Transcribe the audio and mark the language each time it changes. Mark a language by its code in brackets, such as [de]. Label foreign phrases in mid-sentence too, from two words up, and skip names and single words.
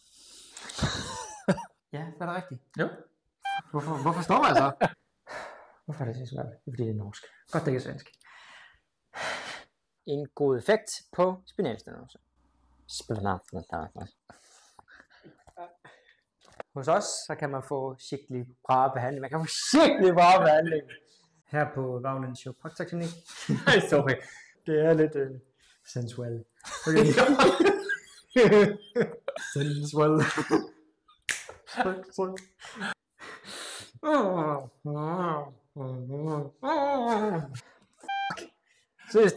[da] Ja, det er da rigtigt. Jo. Hvorfor står man så? Hvorfor er det så svært? Det er fordi det er norsk. Godt, det ikke er svensk. En god effekt på spinalstenose. Hos os, så kan man få [no] skikkelig bra [da] behandling. [no] Man kan få skikkelig bra behandling. [da] Her på Vaglen Chiropraktik. Nej, sorry. Det er lidt sensuelt. Okay. Sensuelt. Seriøst.